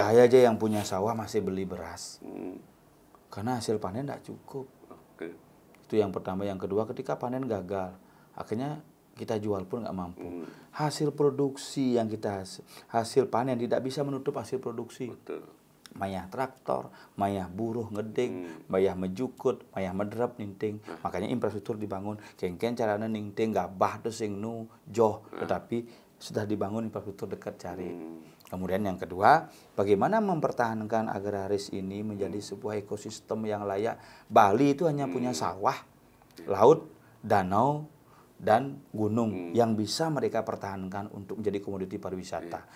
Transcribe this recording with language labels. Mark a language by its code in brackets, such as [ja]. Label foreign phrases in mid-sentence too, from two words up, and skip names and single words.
[id] Saya aja yang punya sawah masih beli beras. Karena hasil panen tidak cukup. Oke. Itu yang pertama. Yang kedua, ketika panen gagal, akhirnya kita jual pun nggak mampu. Hasil produksi yang hasil panen tidak bisa menutup hasil produksi. Betul. [ban] Mayah traktor, mayah buruh ngeding, mayah mejukut, mayah mederap ninting. [id] Makanya infrastruktur dibangun. [ban] Kengken caranya ninting gabah tuh sing nu joh, [id] tetapi sudah dibangun infrastruktur dekat cari. Kemudian yang kedua, bagaimana mempertahankan agraris ini menjadi sebuah ekosistem yang layak. Bali itu hanya punya sawah, laut, danau, dan gunung yang bisa mereka pertahankan untuk menjadi komoditi pariwisata.